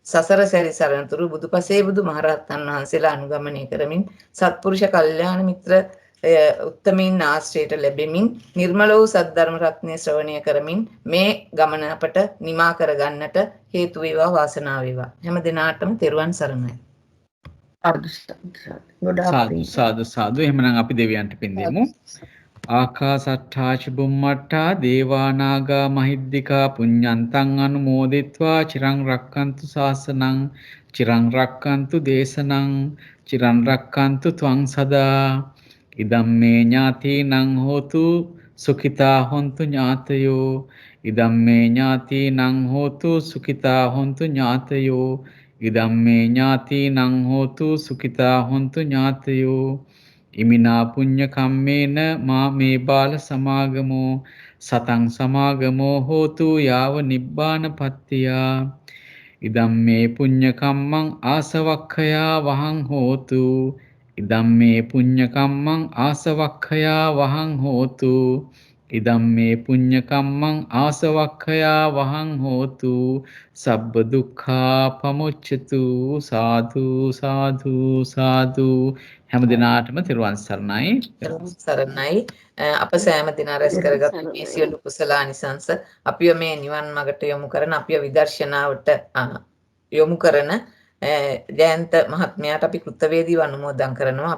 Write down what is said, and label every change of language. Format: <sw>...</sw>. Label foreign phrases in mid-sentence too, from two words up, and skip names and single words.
<si>සසර සැරිසරනතුරු බුදුපසේ බුදු මහරහතන් වහන්සේලා අනුගමනය කරමින් සත්පුරුෂ කල්යාණ මිත්‍ර උත්තමීන් ආශ්‍රයයට ලැබෙමින් නිර්මල වූ සද්ධර්ම රත්නය ශ්‍රවණය කරමින් මේ ගමන අපට නිමා කරගන්නට හේතු වේවා වාසනාව වේවා. හැම දිනාටම තෙරුවන් සරණයි. සාදු සාදු. එහෙමනම් අපි දෙවියන්ට පින් දෙමු.</si> <pi>ආකාසට්ඨා චුම්මට්ඨා දේවා නාග මහිද්దికා පුඤ්ඤන්තං අනුමෝදිත්වා චිරං රක්칸තු ශාසනං චිරං රක්칸තු දේශනං චිරං රක්칸තු ත්වං සදා ඉදම්මේ ඥාතිනං හෝතු සුඛිතා හොන්තු ඥාතයෝ ඉදම්මේ ඥාතිනං හෝතු සුඛිතා හොන්තු ඥාතයෝ ඉදම්මේ ඥාතිනං හෝතු සුඛිතා හොන්තු ඥාතයෝ ඉමිනා පුඤ්ඤ කම්මේන මා මේ බාල සමාගමෝ සතං සමාගමෝ හෝතු යාව නිබ්බානපත්තියා ඉදම්මේ පුඤ්ඤ කම්මං ආසවක්ඛයා වහං හෝතු ඉදම්මේ පුඤ්ඤ කම්මං ආසවක්ඛයා වහං හෝතු ඉදම්මේ පුඤ්ඤ කම්මං ආසවක්ඛයා වහං හෝතු සබ්බ දුක්ඛා පමුච්ඡතු සාදු සාදු සාදු.</pi> <si>හැම දිනාටම තෙරුවන් සරණයි. සරණයි. අප සෑම දින රැස් කරගත් මේ සියලු කුසලානිසංස අපිව මේ නිවන් මාර්ගට යොමු කරන අපිව විදර්ශනාවට යොමු කරන ජයන්ත මහත්මයාට අපි කෘතවේදීව අනුමෝදන් කරනවා.</si>